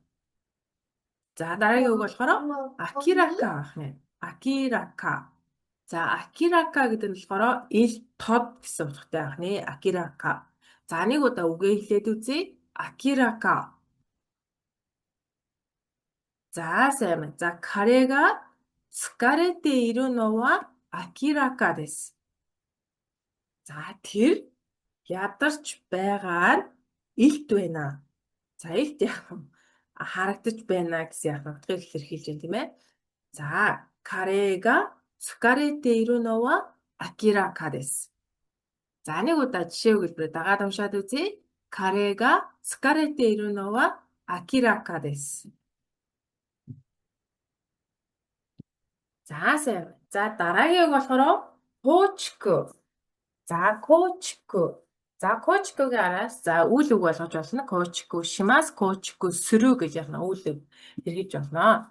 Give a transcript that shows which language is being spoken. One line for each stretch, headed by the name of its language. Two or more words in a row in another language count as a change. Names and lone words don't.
Mongolian: За дараагийн үг болохоор акирака ах нэ. Акирака. За акирака гэдэг нь болохоор ил тод гэсэн утгатай ах нэ. Акирака. За нэг удаа үгээ хэлээд үзье. Акирака. За сайн байна. За
Japanese: 彼が疲れているのは明らかです。
Mongolian: За тэр ядарч байгаа нь илт байна. За илт яг харагдаж байна гэсэн яг утгыг илэрхийлж байна тийм ээ.
Japanese: За 彼が疲れているのは明らかです.
Mongolian: За нэг удаа жишээ өгүүлбэрээ дагаад уншаад үзье.
Japanese: 彼が疲れているのは明らかです.
Mongolian: За сайн. За дараагийн үг болохоор коучку. За коучку. За коучкугийн араас за үйл үг болгож болно. Коучку, шимас коучку, сүрүү гэж яхна үйл үг хэрэгжиж болно.